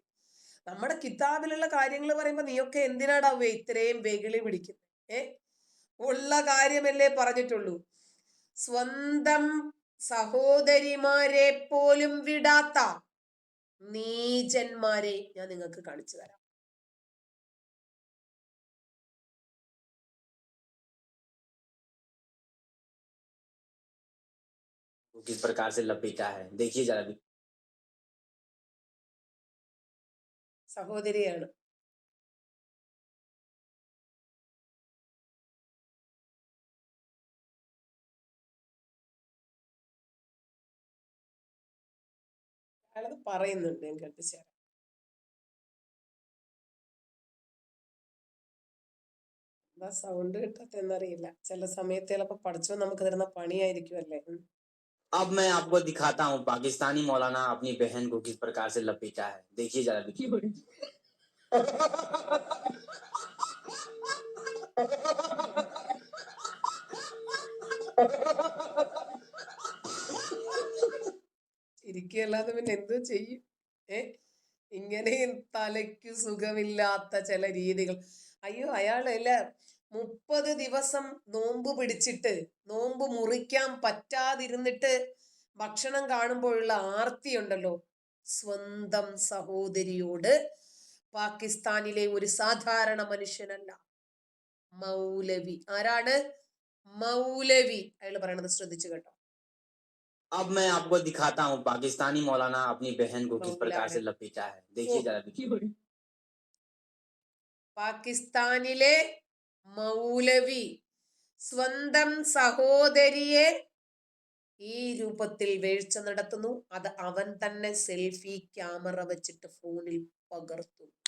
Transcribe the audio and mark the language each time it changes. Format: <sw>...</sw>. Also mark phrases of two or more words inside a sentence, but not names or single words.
<ml>നമ്മുടെ കിതാബിലുള്ള കാര്യങ്ങൾ പറയുമ്പോ നീയൊക്കെ എന്തിനാടാവേ ഇത്രയും വെകിളി പിടിക്കുന്നത്? ഉള്ള കാര്യമല്ലേ പറഞ്ഞിട്ടുള്ളൂ. സ്വന്തം സഹോദരിമാരെ പോലും വിടാത്ത നീചന്മാരെ ഞാൻ നിങ്ങൾക്ക് കാണിച്ചു തരാം.</ml> <hi>किस प्रकार से लपेटा है देखिए जरा भी।</hi> <ml>സഹോദരിയാണ്. അയാളത് പറയുന്നുണ്ട്, ഞാൻ കേൾപ്പിച്ചു. എന്താ സൗണ്ട് കിട്ടാത്തെന്നറിയില്ല. ചില സമയത്ത് ചിലപ്പോ പഠിച്ചോ നമുക്ക് തരുന്ന പണിയായിരിക്കുമല്ലേ.</ml> <hi>अब मैं आपको दिखाता हूँ पाकिस्तानी मौलाना अपनी बहन को किस प्रकार से लपेटा है देखिए जरा भी।</hi> <ml>ഇരിക്കുകയല്ലാതെ പിന്നെ എന്തോ ചെയ്യും? ഇങ്ങനെയും തലയ്ക്ക് സുഖമില്ലാത്ത ചില രീതികൾ. അയ്യോ, അയാളല്ല 30 ദിവസം നോമ്പ് പിടിച്ചിട്ട് നോമ്പ് മുറിക്കാൻ പറ്റാതിരുന്നിട്ട് ഭക്ഷണം കാണുമ്പോഴുള്ള ആർത്തി ഉണ്ടല്ലോ, സ്വന്തം സഹോദരിയോട്. പാകിസ്ഥാനിലെ ഒരു സാധാരണ മനുഷ്യനല്ല, മൗലവി. ആരാണ്? മൗലവി. അയാൾ പറയണത് ശ്രദ്ധിച്ചു കേട്ടോ.</ml> <hi>अब मैं आपको दिखाता हूँ पाकिस्तानी मौलाना अपनी बहन को किस प्रकार से लपेटा है देखिए जरा भी।</hi> <ml>പാകിസ്ഥാനിലെ മൗലവി സ്വന്തം സഹോദരിയെ ഈ രൂപത്തിൽ വീഴ്ച നടത്തുന്നു. അത് അവൻ തന്നെ സെൽഫി ക്യാമറ വെച്ചിട്ട് ഫോണിൽ പകർത്തു.</ml>